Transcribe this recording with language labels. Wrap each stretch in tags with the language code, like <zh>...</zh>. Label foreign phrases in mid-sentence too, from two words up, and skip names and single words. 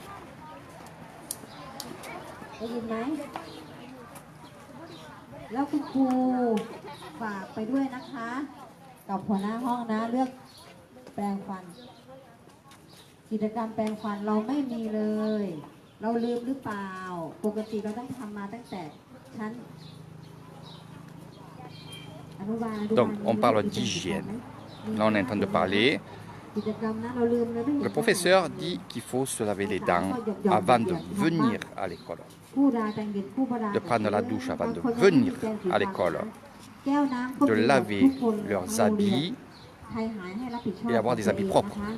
<th>ได้ยินไหมแล้วคุณครูฝากไปด้วยนะคะกับหัวหน้าห้องนะเลือกแปรงฟัน กิจกรรมแปรงฟันเราไม่มีเลย เราลืมหรือเปล่าปกติเราต้องทำมาตั้งแต่ชั้นอนุบาล</th> <fr>Donc on parle d'hygiène. Là on est en train de parler. Le professeur dit qu'il faut se laver les dents avant de venir à l'école. De prendre la douche avant de venir à l'école. De laver leurs habits et avoir des habits propres.</fr>